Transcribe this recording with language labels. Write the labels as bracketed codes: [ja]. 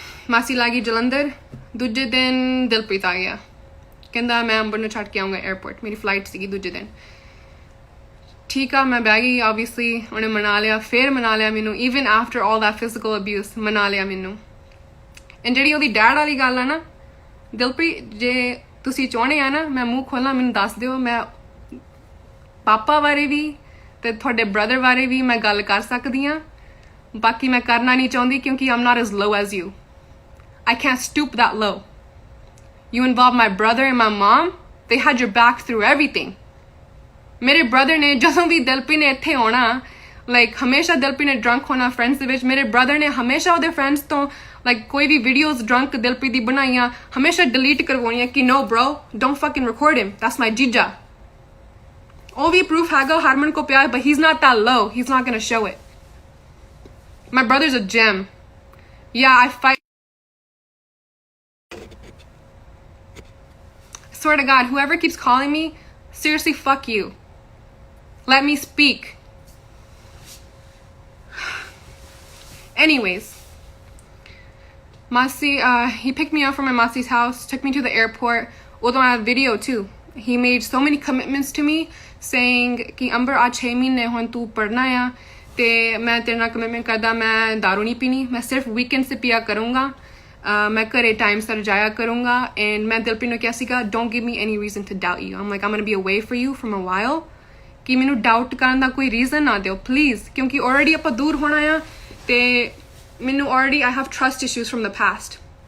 [pa] ਮਾਸੀ ਲਾਗੀ ਜਲੰਧਰ ਦੂਜੇ ਦਿਨ ਦਿਲਪ੍ਰੀਤ ਆ ਗਿਆ ਕਹਿੰਦਾ ਮੈਂ ਅੰਬਰ ਨੂੰ ਛੱਡ ਕੇ ਆਉਂਗਾ 에ਅਰਪੋਰਟ ਮੇਰੀ ਫਲਾਈਟ ਸੀਗੀ ਦੂਜੇ ਦਿਨ ਠੀਕ ਆ ਮੈਂ ਬਹਿ ਗਈ obviously ਉਹਨੇ ਮਨਾ ਲਿਆ ਫਿਰ ਮਨਾ ਲਿਆ ਮੈਨੂੰ [en] even after all that physical abuse [pa] ਮਨਾ ਲਿਆ ਮੈਨੂੰ and ਜਿਹੜੀ ਉਹਦੀ ਡੈਡ ਵਾਲੀ ਗੱਲ ਆ ਨਾ ਦਿਲਪ੍ਰੀਤ ਜੇ ਤੁਸੀਂ ਚਾਹੁੰਦੇ ਆ ਨਾ ਮੈਂ ਮੂੰਹ ਖੋਲਾਂ ਮੈਨੂੰ ਦੱਸ ਦਿਓ ਮੈਂ ਪਾਪਾ ਬਾਰੇ ਵੀ ਤੇ ਤੁਹਾਡੇ ਬ੍ਰਦਰ ਬਾਰੇ ਵੀ ਮੈਂ ਗੱਲ ਕਰ ਸਕਦੀ ਆ ਬਾਕੀ ਮੈਂ ਕਰਨਾ ਨਹੀਂ ਚਾਹੁੰਦੀ ਕਿਉਂਕਿ [en] I'm not as low as you. I can't stoop that low. You involved my brother and my mom. They had your back through everything. [pa] ਮੇਰੇ brother ਨੇ ਜਦੋਂ ਵੀ ਦਿਲਪ੍ਰੀਤ ਨੇ ਇੱਥੇ ਆਉਣਾ like ਹਮੇਸ਼ਾ ਦਿਲਪ੍ਰੀਤ ਨੇ drunk ਹੋਣਾ friends ਦੇ ਵਿੱਚ ਮੇਰੇ brother ਨੇ ਹਮੇਸ਼ਾ ਉਹਦੇ friends ਤੋਂ like ਕੋਈ ਵੀ videos drunk ਦਿਲਪ੍ਰੀਤ ਦੀ ਬਣਾਈਆਂ ਹਮੇਸ਼ਾ delete ਕਰਵਾਉਣੀਆਂ ਕਿ [en] no bro don't fucking record him that's my jija. [pa] ਉਹ ਵੀ proof ਹੈਗਾ ਹਰਮਨ ਕੋ ਪਿਆ [en] but he's not that low. He's not gonna show it. My brother's a gem. Yeah, I fight. Swear to God, whoever keeps calling me, seriously, fuck you. Let me speak. Anyways, Masi, he picked me up from my Masi's house, took me to the airport. Although I have video too. He made so many commitments to me, saying [pa] कि अंबर आज 6 महीने हों तू पढ़ना या ਤੇ ਮੈਂ ਤੇਰੇ ਨਾਲ ਕਮਿਟਮੈਂਟ ਕਰਦਾ ਮੈਂ ਦਾਰੂ ਨਹੀਂ ਪੀਣੀ ਮੈਂ ਸਿਰਫ ਵੀਕਐਂਡ 'ਤੇ ਪੀਆ ਕਰੂੰਗਾ ਮੈਂ ਘਰੇ ਟਾਈਮ ਸਿਰ ਜਾਇਆ ਕਰੂੰਗਾ ਐਂਡ ਮੈਂ ਦਿਲਪ੍ਰੀਤ ਨੂੰ ਕਿਹਾ ਸੀਗਾ [en] don't give me any reason to doubt you I'm going be away for you from a while [pa] ਕਿ ਮੈਨੂੰ ਡਾਊਟ ਕਰਨ ਦਾ ਕੋਈ ਰੀਜ਼ਨ ਨਾ ਦਿਓ ਪਲੀਜ਼ ਕਿਉਂਕਿ ਆਲਰੇਡੀ ਆਪਾਂ ਦੂਰ ਹੋਣਾ ਆ ਤੇ ਮੈਨੂੰ already [en] I have trust issues from the past